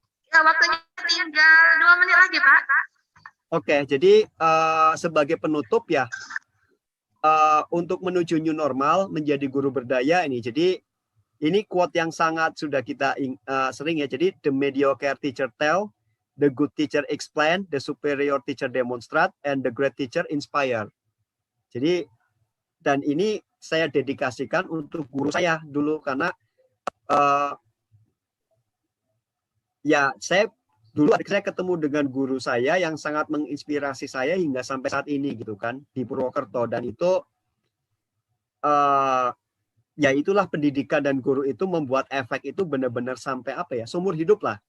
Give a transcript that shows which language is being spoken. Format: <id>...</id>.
<id>Ya, waktunya tinggal 2 menit lagi, Pak. Oke, jadi sebagai penutup ya, untuk menuju new normal, menjadi guru berdaya ini. Jadi ini quote yang sangat sudah kita sering ya. Jadi</id> <en>the mediocre teacher tell, the good teacher explain, the superior teacher demonstrate, and the great teacher inspire.</en> <id>Jadi dan ini saya dedikasikan untuk guru saya dulu karena ya saya ketemu dengan guru saya yang sangat menginspirasi saya hingga sampai saat ini gitu kan di Purwokerto, dan itu ya itulah pendidikan dan guru itu membuat efek itu benar-benar sampai apa ya, seumur hidup lah.</id>